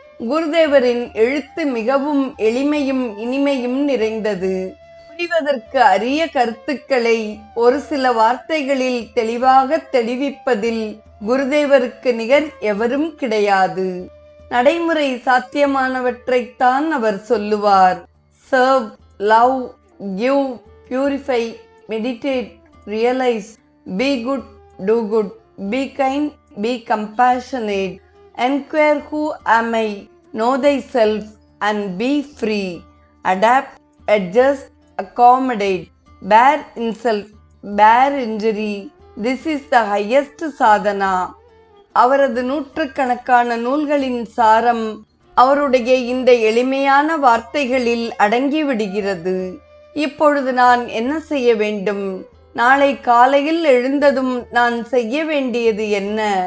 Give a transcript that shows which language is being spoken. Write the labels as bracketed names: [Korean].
[Tamil] குருதேவரின் எழுத்து மிகவும் எளிமையும் இனிமையும் நிறைந்தது. புரிவதற்கு அரிய கருத்துக்களை ஒரு சில வார்த்தைகளில் தெளிவாக தெளிவிப்பதில் குருதேவருக்கு நிகர் எவரும் கிடையாது. நடைமுறை சாத்தியமானவற்றைத்தான் அவர் சொல்லுவார். [English] Serve, love, give, purify, meditate, realize, be good, do good, be kind, be compassionate, enquire who am I, know thyself and be free, adapt, adjust, accommodate, bear insult, bear injury. This is the highest sadhana. [Tamil] அவரது நூற்றுக்கணக்கான நூல்களின் சாரம் அவருடைய இந்த எளிமையான வார்த்தைகளில் அடங்கிவிடுகிறது. இப்பொழுது நான் என்ன செய்ய வேண்டும்? நாளை காலையில் எழுந்ததும் நான் செய்ய வேண்டியது என்ன?